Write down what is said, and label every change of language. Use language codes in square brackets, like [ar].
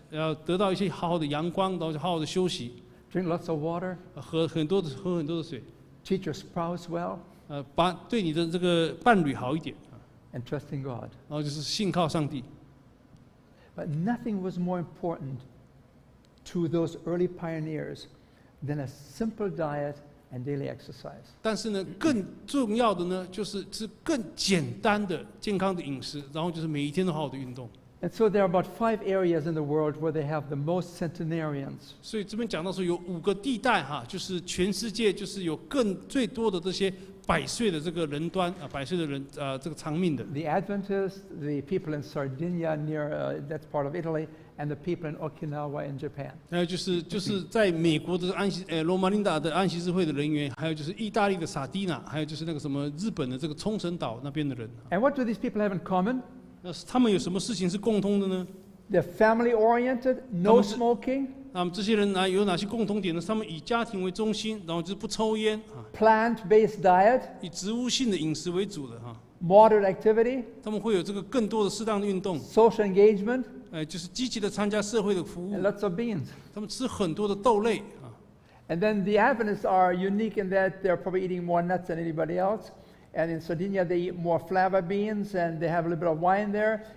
[zh] 要得到一些好好的阳光，然后好好的休息， [en] Drink lots of water. [zh] 喝很多的水， [en] Treat your spouse well. [zh] 对你的这个伴侣好一点啊， [en] And trust in God. [zh] 然后就是信靠上帝。 [en] But nothing was more important to those early pioneers than a simple diet and daily exercise. [zh] 但是呢，更重要的呢，就是更简单的健康的饮食，然后就是每一天都好好的运动。 [en] And so there are about 5 areas in the world where they have the most centenarians. [zh] 所以这边讲到说有5个地带哈，就是全世界就是有最多的这些100岁的这个人端啊，100岁的人这个长命的。 [en] The Adventists, the people in Sardinia near that's part of Italy, and the people in Okinawa in Japan. [zh] 还有就是在美国的罗马琳达的安息日会的人员，还有就是意大利的萨蒂纳，还有就是那个什么日本的这个冲绳岛那边的人。 [en] And what do these people have in common? [zh] 那他们有什么事情是共通的呢？ [en] They're family oriented, no smoking, [zh] 那么这些人有哪些共同点呢？他们以家庭为中心，然后就是不抽烟啊， [en] plant-based diet, [zh] 以植物性的饮食为主的哈。 [en] moderate activity, [zh] 他们会有这个更多的适当的运动， [en] social engagement, [zh] 就是积极的参加社会的服务 [en] and。 lots of beans. [zh] 他们吃很多的豆类啊。 [en] And then the Adventists are unique in that they're probably eating more nuts than anybody else. And in Sardinia, they eat more flava beans, and they have a little bit of wine there.